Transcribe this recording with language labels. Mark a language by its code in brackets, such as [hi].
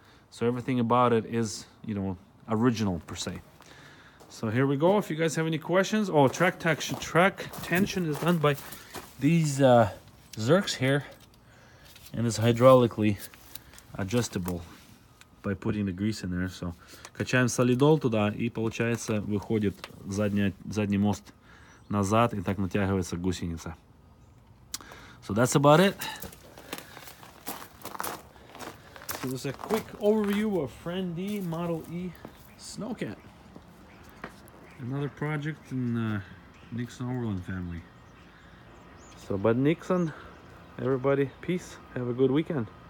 [en] So everything about it is, you know, original per se. So here we go. If you guys have any questions, track tension is done by these Zerks here. and it's hydraulically adjustable by putting the grease in there. [ru] So качаем солидол туда, и получается выходит задний мост назад, и так натягивается гусеница. [en] So that's about it. So this is a quick overview of Frandee Model E sno-cat. Another project in Nixon Overland family. So Bud Nixon, everybody, peace. Have a good weekend.